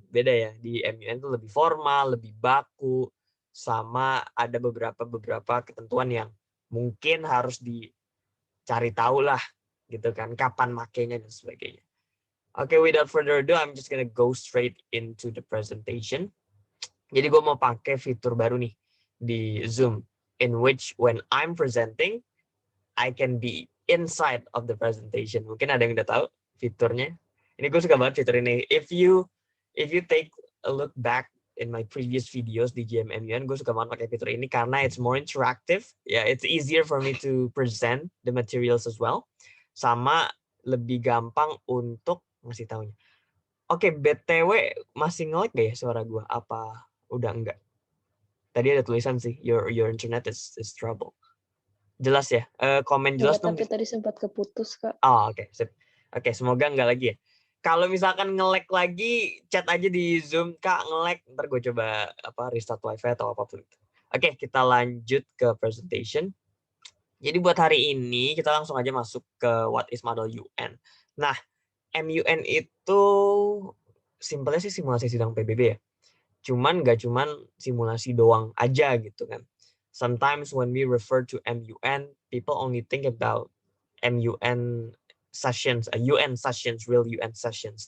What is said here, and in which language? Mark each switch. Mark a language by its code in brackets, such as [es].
[id] Beda ya, di MUN itu lebih formal, lebih baku, sama ada beberapa ketentuan yang mungkin harus dicari tahu lah gitu kan, kapan makainya dan sebagainya. [en] Okay, without further ado, I'm just gonna go straight into the presentation. [id] Jadi gue mau pakai fitur baru nih di Zoom, [en] in which when I'm presenting, I can be inside of the presentation. [id] Mungkin ada yang udah tahu fiturnya. Ini gue suka banget fitur ini. [en] If you take a look back in my previous videos [id] di GMMUN, gue suka banget pakai fitur ini karena [en] it's more interactive. Yeah, it's easier for me to present the materials as well. [id] Sama lebih gampang untuk ngasih taunya. Oke, BTW masih nge-lag gak ya suara gue? Apa udah enggak? Tadi ada tulisan sih, [en] your internet is trouble. [id] Jelas ya? Komen jelas dong. Tapi tadi sempat keputus, Kak. Oh, oke. Sip. Oke, semoga enggak lagi ya. Kalau misalkan nge-lag lagi, chat aja di Zoom, Kak, nge-lag. Ntar gue coba restart wifi atau apapun itu. Oke, kita lanjut ke presentation. Jadi buat hari ini, kita langsung aja masuk ke [en] what is model UN. [id] Nah, MUN itu simpelnya sih simulasi sidang PBB ya. Cuman nggak cuman simulasi doang aja gitu kan. [en] Sometimes when we refer to MUN, people only think about MUN sessions, UN sessions, real UN sessions.